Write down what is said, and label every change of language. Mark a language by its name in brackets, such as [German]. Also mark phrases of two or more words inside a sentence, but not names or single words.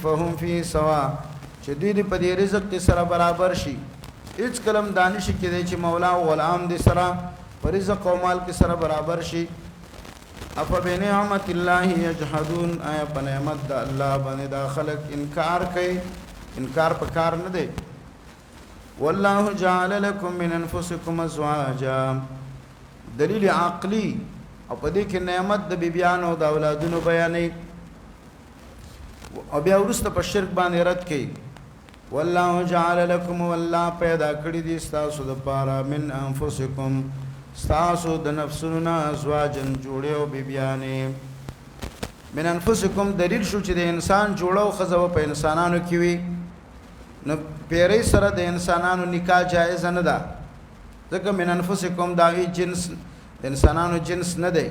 [Arabic] فهم فی سوا، [Pashto] چې دوی په دې رزق کې سره برابر شي. هیڅ کلم دانش کې دی چې مولا او غلام دي سره په رزق او مال کې سره برابر شي. [Arabic] افبنعمت الله یجحدون، [Pashto] آیا په نعمت د الله باندې دا خلق انکار کوي؟ انکار په کار نه دی. [Arabic] والله جعل لكم من انفسكم ازواجا، [Pashto] دلیل عقلی او په دې کې نعمت د بیبیانو او د اولادونو بیانې، او بیا ورسته په شرک باندې رد کوي. [Arabic] والله جعل لكم، [Pashto] والله پیدا کړی دي تاسو د پاره [Arabic] من انفسکم، [Pashto] تاسو د نفسونو نه ازواجن جوړه او بیبیانې. [Arabic] من انفسکم [Pashto] دلیل شو چې د انسان جوړه او خزو په انسانانو کې وي. نو پیری سره د انسانانو نکاح جایز نه ده، ځکه [Arabic] من انفسکم [Pashto] داوی جنس د انسانانو جنس نه دی.